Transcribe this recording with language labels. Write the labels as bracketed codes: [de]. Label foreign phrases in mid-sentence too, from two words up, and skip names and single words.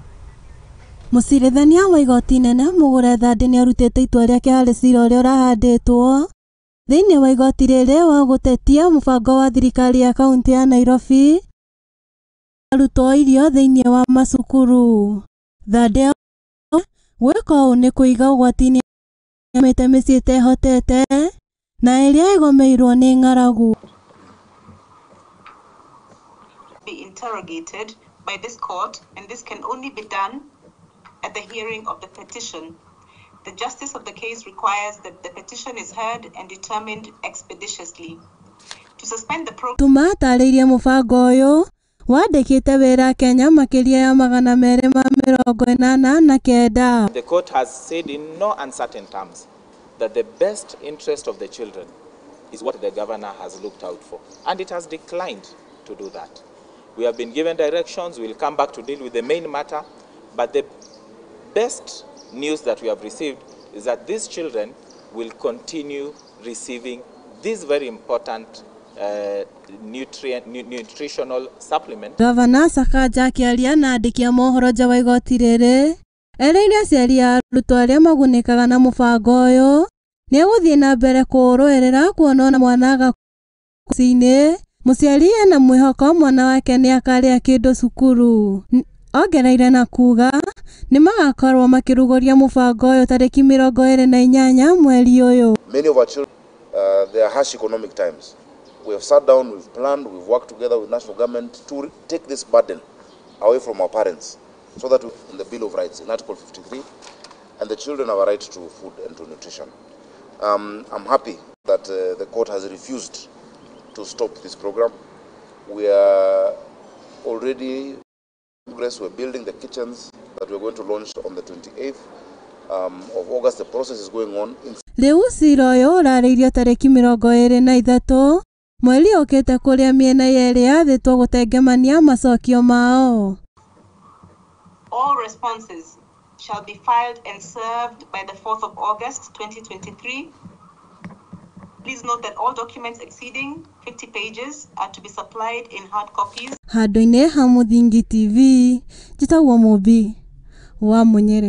[ki] Mucirithania wa igoti inene Mohoro Hwaini ni arutite itua riake hari cira uria urahanditwo thiini wa igoti riri wa gutetia mubango wa thirikari ya kaunti ya Nairobi arutwo irio thiini wa macukuru. Hwaini gwika uu ni kuiga ugwati-ini amite micii itehotete na iria igomeirwo ni ng'aragu. [en] Be interrogated by this court, and this can only be done at the hearing of the petition. The justice of the case requires that the petition is heard and determined expeditiously. To suspend the program, [ki] tumataririe mubango uyu wandikite wira Kenya makiria ya 289. [en] The court has said in no uncertain terms that the best interest of the children is what the governor has looked out for, and it has declined to do that. We have been given directions. We'll come back to deal with the main matter, but the best news that we have received is that these children will continue receiving this very important nutritional supplement. [ki] Gavana Sakaja akiaria na andiki a mohoro nja wa igoti riri eriire aciari a arutwo aria magunikaga na mubango uyu ni guthii na mbere kuruirira kuona na mwana agakuci-ini muciari ena mwihoko mwana wake ni akaria kindu cukuru. Ongereire na kuga ni magakorwo makiruguria mubango uyu tariki 28 mweri uyu. [en] Many of our children, they are harsh economic times. We have sat down, we've planned, we've worked together with national government to take this burden away from our parents, so that in the Bill of Rights, in Article 53, and the children have a right to food and to nutrition. I'm happy that the court has refused to stop this program. We are already in progress. We're building the kitchens that we're going to launch on the 28th of August. The process is going on. [ki] Riu cira uyu urariirio tariki 23 mweri ukite kuria miena yeri yathitwo gutengemania macokio mao. [en] All responses shall be filed and served by the 4th of August 2023. Please note that all documents exceeding 50 pages are to be supplied in hard copies. [ki] Handu-ini ha Muthingi TV, njitagwo Mubi wa Munyere.